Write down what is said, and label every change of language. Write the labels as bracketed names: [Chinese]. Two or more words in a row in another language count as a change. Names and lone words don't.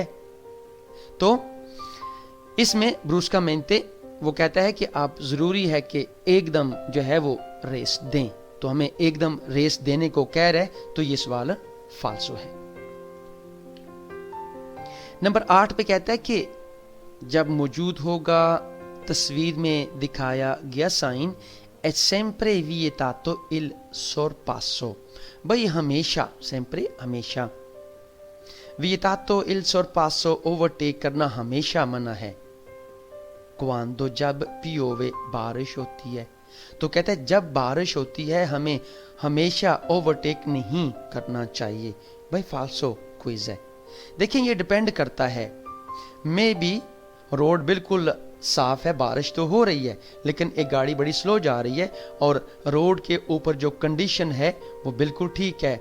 [Hindi] तो इसमें ब्रूस्कामेंटे वो कहता है कि आप जरूरी है कि एकदम जो है वो रेस दें, तो हमें एकदम रेस देने को कह रहे हैं, तो ये सवाल फाल्सो है। नंबर 8 पे कहता है कि जब मौजूद होगा तस्वीर में दिखाया गया साइन [Italian] è sempre vietato il sorpasso, [Hindi] भाई हमेशा, sempre हमेशा, [Italian] vietato il sorpasso [Hindi] ओवरटेक करना हमेशा मना है। quando जब piove बारिश होती है। तो कहता है जब बारिश होती है हमें हमेशा ओवरटेक नहीं करना चाहिए। भाई फाल्सो क्विज है। देखिए ये डिपेंड करता है, [English] may be [Hindi] रोड बिल्कुल साफ है, बारिश तो हो रही है, लेकिन एक गाड़ी बड़ी स्लो जा रही है और रोड के ऊपर जो कंडीशन है वो बिल्कुल ठीक है।